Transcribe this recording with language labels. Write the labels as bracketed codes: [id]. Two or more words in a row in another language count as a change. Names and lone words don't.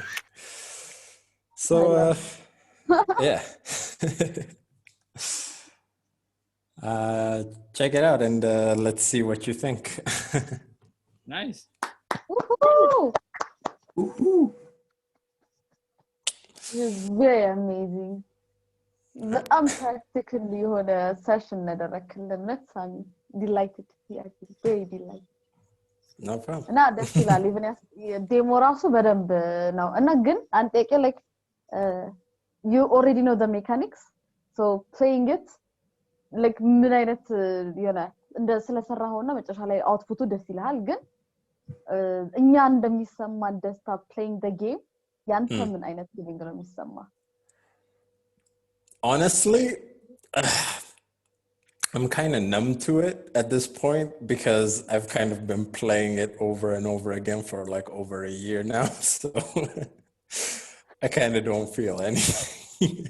[en] So yeah. Check it out and let's see what you think. Nice. Woohoo! Woohoo! It's very amazing. [am] በጣም practical የሆነ session ያደረክልን ሳሚ [en] delighted yeah very delighted. No problem. [am] እና ደስ ይላል even ዴሞ ራሱ በደንብ ነው እና ግን አንጠቄ [en] like you already know the mechanics so playing it like [am] ምን አይነት ይሆናል እንደ ስለሰራውና መጨረሻ ላይ አውትፑቱ ደስ ይላል ግን እኛ እንደሚሰማ ደስታ [en] playing the game [am] ያንተ ምን አይነት feeling ነው የሚሰማ? [en] Honestly, I'm kind of numb to it at this point because I've kind of been playing it over and over again for like over a year now. So I kind of don't feel anything.